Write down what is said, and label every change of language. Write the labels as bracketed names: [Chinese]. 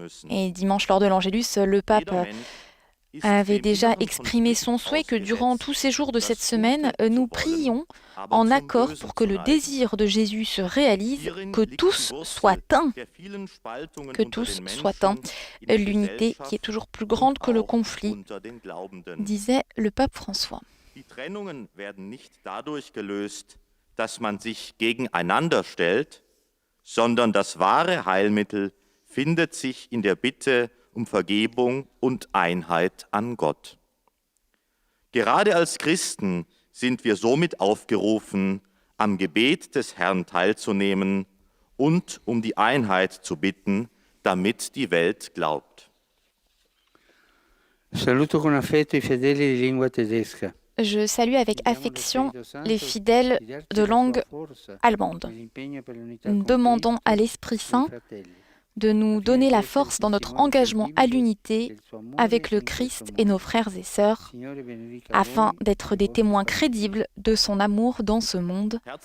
[French] Et dimanche, lors de l'Angélus, le pape avait déjà exprimé son souhait que durant tous ces jours de cette semaine, nous prions en accord pour que le désir de Jésus se réalise, que tous soient un. Que tous soient un. L'unité qui est toujours plus grande que le conflit, disait le pape François. [German] Die Trennungen werden nicht dadurch gelöst, dass man sich gegeneinander stellt, sondern das wahre Heilmittel findet sich in der Bitte um Vergebung und Einheit an Gott. Gerade als Christen sind wir somit aufgerufen, am Gebet des Herrn teilzunehmen und um die Einheit zu bitten, damit die Welt glaubt. [Italian] Saluto con affetto i fedeli di lingua tedesca. [French] Je salue avec affection les fidèles de langue allemande. Nous demandons à l'Esprit Saint de nous donner la force dans notre engagement à l'unité avec le Christ et nos frères et sœurs, afin d'être des témoins crédibles de son amour dans ce monde.